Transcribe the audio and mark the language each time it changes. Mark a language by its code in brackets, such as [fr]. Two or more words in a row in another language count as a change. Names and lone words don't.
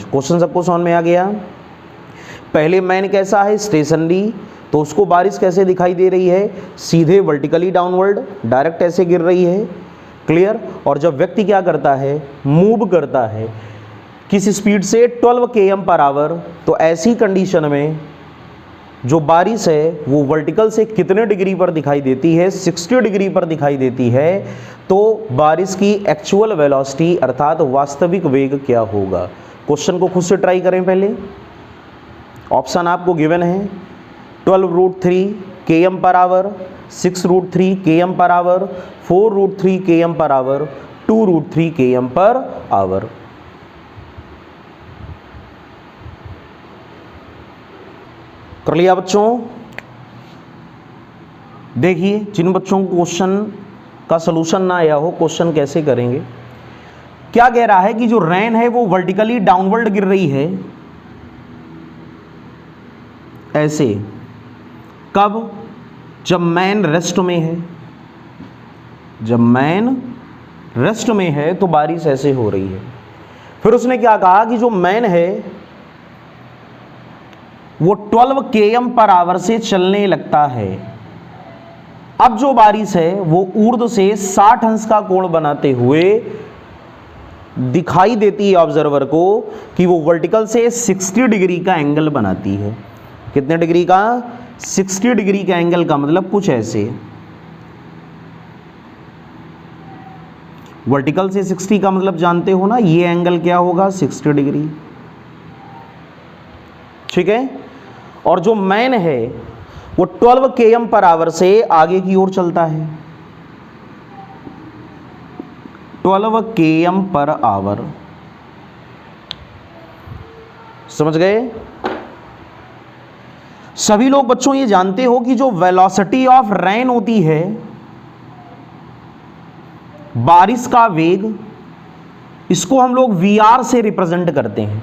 [hi] क्वेश्चन सबको समझ में आ गया? पहले मैन कैसा है? स्टेशनरी, तो उसको बारिश कैसे दिखाई दे रही है? सीधे [en] vertically downward, [hi] डायरेक्ट ऐसे गिर रही है। क्लियर? और जब व्यक्ति क्या करता है? मूव करता है किस स्पीड से? 12 [en] km per hour। [hi] तो ऐसी कंडीशन में जो बारिश है वो वर्टिकल से कितने डिग्री पर दिखाई देती है? 60 डिग्री पर दिखाई देती है। तो बारिश की एक्चुअल वेलोसिटी अर्थात वास्तविक वेग क्या होगा? क्वेश्चन को खुद से ट्राई करें। पहले ऑप्शन आपको गिवन है 12√3 [en] km per hour, [hi] 6√3 [en] km per hour, [hi] 4√3 [en] km per hour, [hi] 2√3 [en] km per hour। [hi] कर लिया बच्चों? देखिए जिन बच्चों को क्वेश्चन का सलूशन ना आया हो, क्वेश्चन कैसे करेंगे। क्या कह रहा है कि जो रेन है वो [en] vertically downward [hi] गिर रही है ऐसे। कब? जब मैन रेस्ट में है। जब मैन रेस्ट में है तो बारिश ऐसे हो रही है। फिर उसने क्या कहा कि जो मैन है वो 12 [en] km per hour [hi] से चलने लगता है। अब जो बारिश है वो ऊर्ध्व से 60 अंश का कोण बनाते हुए दिखाई देती है ऑब्जर्वर को कि वो वर्टिकल से 60 डिग्री का एंगल बनाती है। कितने डिग्री का? 60 डिग्री का एंगल का मतलब कुछ ऐसे। वर्टिकल से 60 का मतलब जानते हो ना, ये एंगल क्या होगा? 60 डिग्री। ठीक है, और जो मैन है वो 12 [en] km per hour [hi] से आगे की ओर चलता है। [en] 12 km per hour, [hi] समझ गए? सभी लोग बच्चों ये जानते हो कि जो [en] velocity of rain [hi] होती है, बारिश का वेग, इसको हम लोग वीआर से रिप्रेजेंट करते हैं।